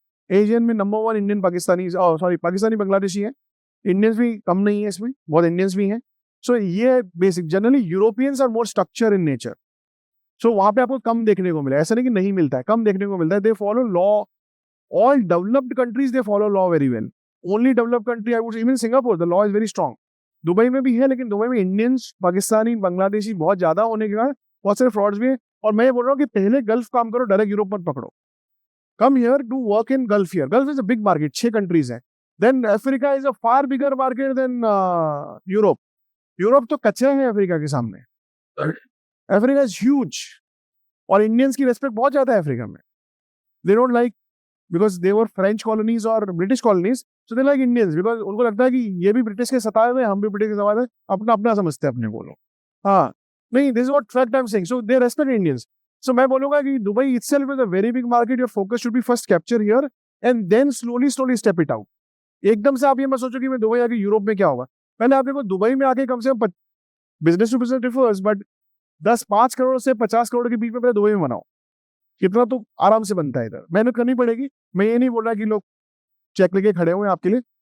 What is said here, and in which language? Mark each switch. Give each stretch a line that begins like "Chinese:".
Hindi: Asian में number 1 Indian, Pakistani Bangladeshi है। Indians भी कम नहीं है इसमें, बहुत इंडियंस भी हैं। सो ये basic generally
English: Europeans are more structure in nature.
Hindi: सो वहां पे आपको कम देखने को मिला, ऐसा नहीं कि नहीं मिलता है, कम देखने को मिलता है।
English: They follow law, all developed countries they follow law very well. Only developed country I would say, even Singapore, the law is very strong.
Hindi: Dubai में भी है, लेकिन दुबई में इंडियंस, पाकिस्तानी, बांग्लादेशी बहुत ज्यादा होने के कारण बहुत सारे फ्रॉड्स भी है। और मैं ये बोल रहा हूँ कि पहले गल्फ काम करो, डायरेक्ट यूरोप मत पकड़ो।
English: Come here, do work in Gulf here. Gulf is a big market, 6 countries है। Then Africa is a far bigger market than Europe.
Hindi: Europe तो कच्चा है अफ्रीका के सामने।
English: Africa is huge,
Hindi: और इंडियंस की रेस्पेक्ट बहुत ज्यादा है अफ्रीका में।
English: they don't like, because they were French colonies or British colonies, so they like Indians because
Hindi: उनको लगता है कि ये भी ब्रिटिश के सताए हुए, हम भी ब्रिटिश के सताए हुए, अपना अपना समझते हैं अपने को लोग। हाँ, नहीं,
English: this is what fact I'm saying, so they respect Indians. So
Hindi: मैं बोलूँगा कि
English: Dubai itself is a very big market, your focus should be first capture here and then slowly step it out.
Hindi: एकदम से आप ये मत सोचो कि मैं दुबई आके यूरोप में क्या होगा। पहले आप देखो दुबई में आके कम से कम business to business differs, but 5 crore से 50 करोड़ के बीच में पहले दुबई में बनाओ। कितना तो आराम से बनता है, इधर मेहनत करनी पड़ेगी। मैं ये नहीं बोल रहा कि लोग चेक लेके खड़े हुए हैं आपके लिए,